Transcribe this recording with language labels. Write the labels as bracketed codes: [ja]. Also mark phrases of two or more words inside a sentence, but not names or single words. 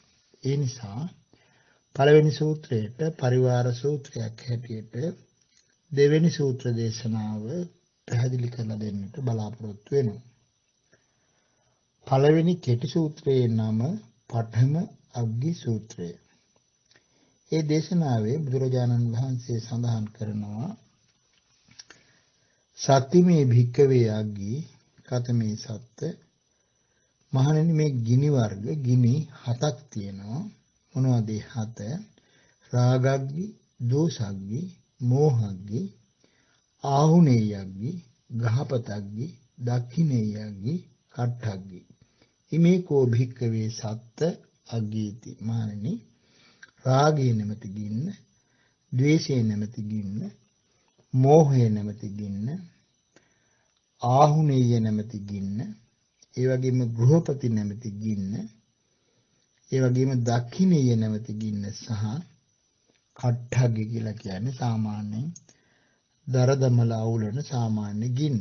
[si] ඒ නිසා පළවෙනි සූත්‍රයට පරිවාර සූත්‍රයක් හැටියට දෙවෙනි සූත්‍ර දේශනාව පැහැදිලි කරලා දෙන්නට බලාපොරොත්තු වෙනවා. පළවෙනි කෙටි සූත්‍රයේ නම පඨම අග්ගි සූත්‍රය. ඒ දේශනාවේ බුදුරජාණන් වහන්සේ සඳහන් කරනවා [pi] සත්‍තිමේ භික්කවේ අග්ගී කතමේ සත්ත. [si] මහණෙනි, මේ ගිනි වර්ග ගිනි 7ක් තියෙනවා. මොනවද ඒ 7? [pi] රාගග්ගි, දෝසග්ගි, මෝහග්ගි, ආහුනේයග්ගි, ගහපතග්ගි, දක්ඛිනේයග්ගි, කට්ඨග්ගි. ඉමේකෝ භික්කවේ සත්ත අග්ගීති. [si] මහණෙනි, රාගයේ නැමැති ගින්න, ද්වේෂයේ නැමැති ගින්න, මෝහයේ නැමැති ගින්න, ආහුනේය නැමැති ගින්න, ඒ වගේම ගෘහපති නැමැති ගින්න, ඒ වගේම දක්ඛිනේය නැමැති ගින්න සහ කට්ඨග්ගි කියලා කියන්නේ සාමාන්‍යයෙන් දරදමල අවුලන සාමාන්‍ය ගින්න.